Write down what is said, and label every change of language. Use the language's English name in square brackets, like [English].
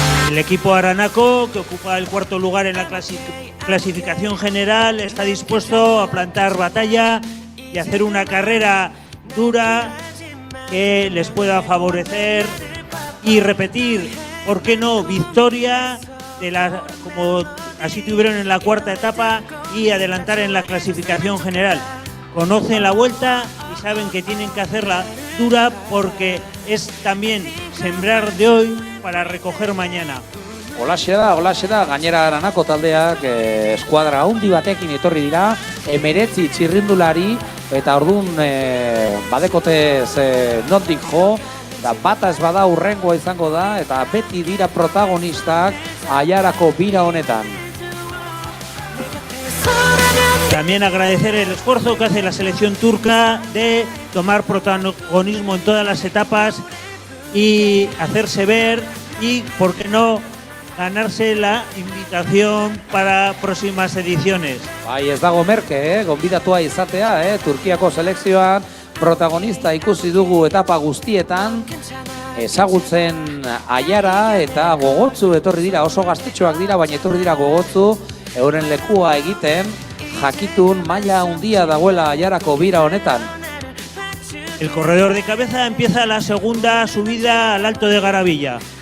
[Spanish] El equipo aranaco, que ocupa el 4º lugar en la clasificación general, está dispuesto a plantar batalla y hacer una carrera dura que les pueda favorecer y repetir, ¿por qué no?, victoria como así tuvieron en la 4ª etapa y adelantar en la clasificación general. Conocen la vuelta y saben que tienen que hacerla dura porque es también sembrar de hoy para recoger mañana. [Basque] Holaxe da, gainera Aranako taldeak eskuadra handi batekin etorri dira, 19 txirrindulari eta orduan badekotez nondik jo, da bata ez bada urrengoa izango da eta beti dira protagonistak Aiarako bira honetan. [Spanish] También agradecer el esfuerzo que hace la selección turca de tomar protagonismo en todas las etapas y hacerse ver y, ¿por qué no?, ganarse la invitación para próximas ediciones. [Basque] Bai, ez dago merke, gonbidatua izatea, Turkiako selekzioan protagonista ikusi dugu etapa guztietan, ezagutzen Aiara eta gogotzu etorri dira, oso gaztetxoak dira, baina etorri dira gogotzu, euren lekua egiten, jakitun maila handia dagoela Aiarako bira honetan. [Spanish] El corredor de cabeza empieza la segunda subida al Alto de Garabilla.